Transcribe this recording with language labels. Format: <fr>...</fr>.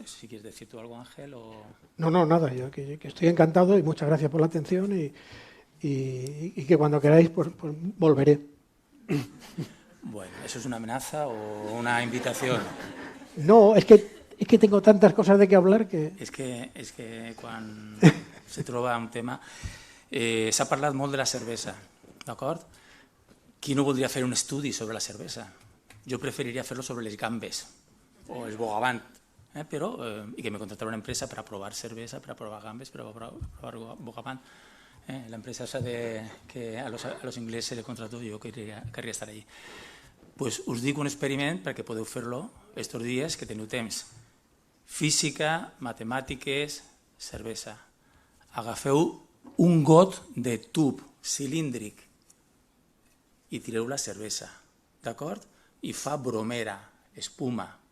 <es>Si quieres decir tú algo, Ángel, o... No, nada, yo que estoy encantado y muchas gracias por la atención y que cuando queráis pues volveré. Bueno, ¿eso es una amenaza o una invitación? No, es que tengo tantas cosas de que hablar que...</es> <ca>És que quan se troba un tema... S'ha parlat molt de la cervesa, d'acord? Qui no voldria fer un estudi sobre la cervesa? Jo preferiria fer-lo sobre les gambes o el bogavant, però, i que me contratara una empresa per a provar cervesa, per a provar gambes, per a provar bogavant.</ca> <es>La empresa esa que a los ingleses se le contrató,</es> <ca>jo querria estar allí. Pues us dic un experiment perquè podeu fer-lo estos dies que teniu temps. Física, matemàtiques, cervesa. Agafeu un got de tub cilíndric i tireu la cervesa, d'acord? I fa bromera, espuma.</ca>